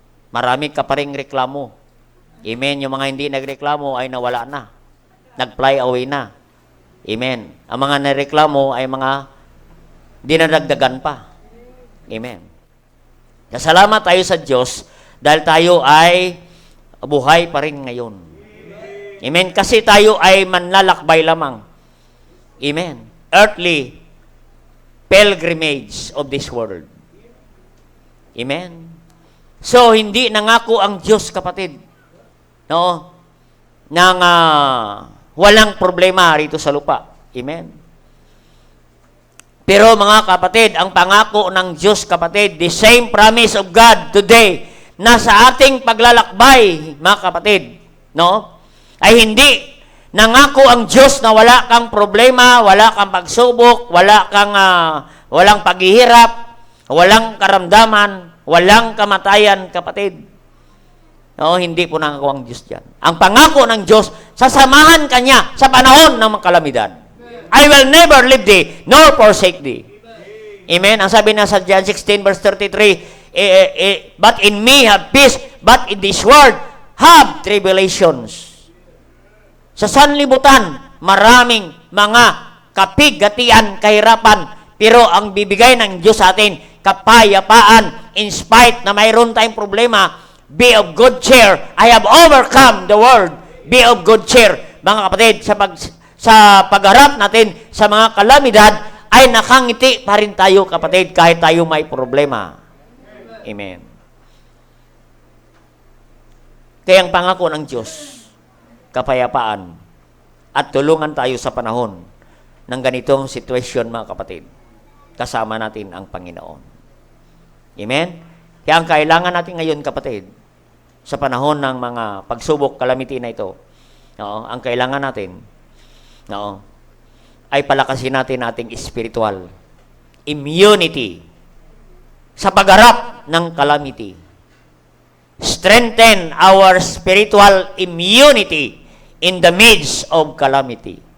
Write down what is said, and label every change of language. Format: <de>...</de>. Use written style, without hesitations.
<tl>Marami ka pa ring reklamo. Amen. Yung mga hindi nagreklamo ay nawala na. Nag-fly away na. Amen. Ang mga nareklamo ay mga dinadagdagan pa. Amen. Kasalamat tayo sa Diyos dahil tayo ay buhay pa rin ngayon. Amen. Kasi tayo ay manlalakbay lamang. Amen.</tl> <en>Earthly pilgrimage of this world. Amen.</en> <tl>So, hindi nangako ang Diyos, kapatid, nang walang problema rito sa lupa. Amen. Pero mga kapatid, ang pangako ng Diyos, kapatid,</tl> <en>the same promise of God today,</en> <tl>na sa ating paglalakbay, mga kapatid, ay hindi nangako ang Diyos na wala kang problema, wala kang pagsubok, walang paghihirap, walang karamdaman, walang kamatayan, kapatid. Hindi po nangako ang Diyos dyan. Ang pangako ng Diyos, sasamahan ka niya sa panahon ng mga kalamidad.</tl> <en>I will never leave thee, nor forsake thee. Amen?</en> <tl>Ang sabi na sa</tl> <en>John 16 verse 33, but in me have peace, but in this world have tribulations.</en> <tl>Sa sanlibutan, maraming mga kapigatian, kahirapan, pero ang bibigay ng Diyos sa atin, kapayapaan,</tl> <en>in spite</en> <tl>na mayroon tayong problema,</tl> <en>be of good cheer. I have overcome the world. Be of good cheer.</en> <tl>Mga kapatid, sa pagharap natin sa mga kalamidad, ay nakangiti pa rin tayo, kapatid, kahit tayo may problema. Amen. Kaya ang pangako ng Diyos, kapayapaan, at tulungan tayo sa panahon ng ganitong sitwasyon, mga kapatid. Kasama natin ang Panginoon. Amen? Kaya ang kailangan natin ngayon, kapatid, sa panahon ng mga pagsubok, calamity na ito, ang kailangan natin, ay palakasin natin ating spiritual immunity sa pagharap ng calamity.</tl> <en>Strengthen our spiritual immunity in the midst of calamity.</en>